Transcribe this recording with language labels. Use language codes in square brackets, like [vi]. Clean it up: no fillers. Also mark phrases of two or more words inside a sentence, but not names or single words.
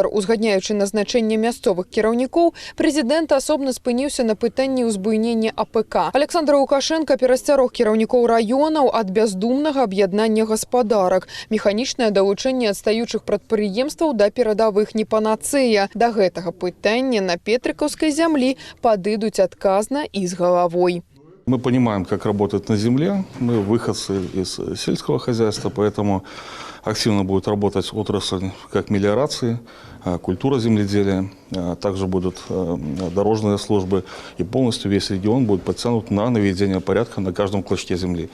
[be] Узгадняючы назначэнне мясцовых кіраўнікоў, прэзідэнт асобна спыніўся на пытанні ўзбуйнення АПК. Александр Лукашенко перасцярог кіраўнікоў раёнаў ад бяздумнага аб'яднання гаспадарак. Механічнае далучэнне адстаючых прадпрыемстваў да перадавых не панацэя. Да гэтага пытання на петрыкаўскай зямлі падыдуць адказна і з галавой. [ru] Мы понимаем, как работать на земле. Мы выходцы из сельского хозяйства, поэтому активно будет работать отрасль как мелиорации, культура земледелия. Также будут дорожные службы. И полностью весь регион будет подтянут на наведение порядка на каждом клочке земли.